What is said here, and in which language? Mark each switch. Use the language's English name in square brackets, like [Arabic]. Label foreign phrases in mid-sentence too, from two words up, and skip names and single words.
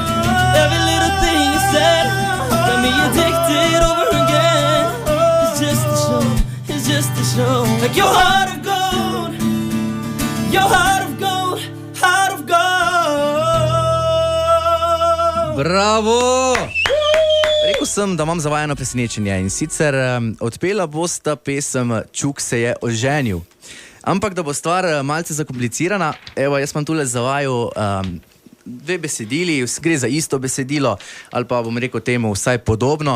[English] Every little thing you said got me addicted over again. It's just a show, it's just a show. Like your heart of gold, your heart of gold, heart of gold. [Slovenian] Bravo! Rekel sem, da imam za vajeno presenečenje, in sicer odpela bosta pesem Čuk se je oženil. Ampak da bo stvar malce zakomplicirana, evo, jaz imam tule za vaju dve besedili, gre za isto besedilo, ali pa bom rekel temu vsaj podobno.